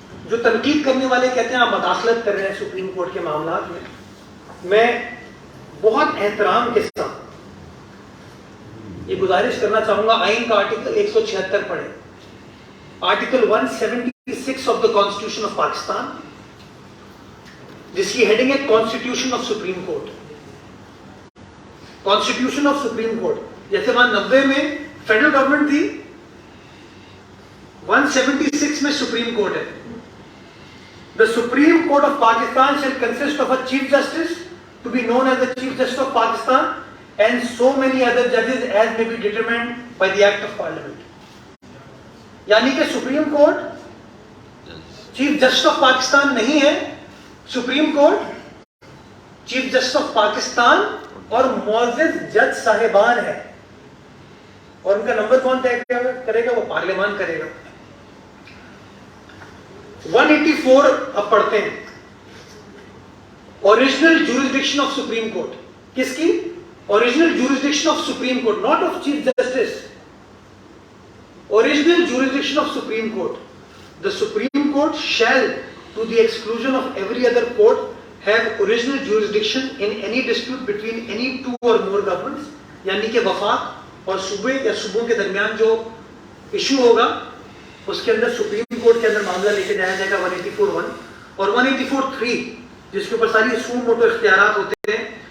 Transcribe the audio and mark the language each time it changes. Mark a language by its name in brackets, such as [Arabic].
[Urdu] جو تنقید کرنے والے کہتے ہیں آپ مداخلت کر رہے ہیں سپریم کورٹ کے معاملات میں بہت احترام کے ساتھ یہ گزارش کرنا چاہوں گا، آئین کا آرٹیکل 176 پڑھیں، article 176 of the constitution of Pakistan, جس کی ہیڈنگ ہے constitution of supreme court. Constitution of supreme court, جیسے وہاں 90 میں فیڈرل گورنمنٹ تھی، 176 میں سپریم کورٹ ہے. [English] The Supreme Court of Pakistan shall consist of a Chief Justice to be known as the Chief Justice of Pakistan and so many other judges as may be determined by the Act of Parliament. [Urdu] یعنی کہ supreme court chief justice of Pakistan نہیں ہے، supreme court chief justice of Pakistan اور معزز جج صاحبان ہے. اور ان کا نمبر کون طے کرے گا؟ وہ پارلیمان کرے گا. [English] 184 [Urdu] اب پڑھتے ہیں. [English] Original jurisdiction of Supreme Court. [Urdu] کس کی؟ [English] Original jurisdiction of Supreme Court, not of chief justice. Original jurisdiction of Supreme Court. The Supreme Court shall, to the exclusion of every other court, have original jurisdiction in any dispute between any two or more governments. [Urdu] یعنی کہ وفاق اور صوبے یا صوبوں کے درمیان جو ایشو ہوگا اس کے اندر سپریم کورٹ کے اندر معاملہ لے کے جایا جائے گا. 184(1) اور 184(3) جس کے اوپر ساری سو موٹو اختیارات ہوتے ہیں.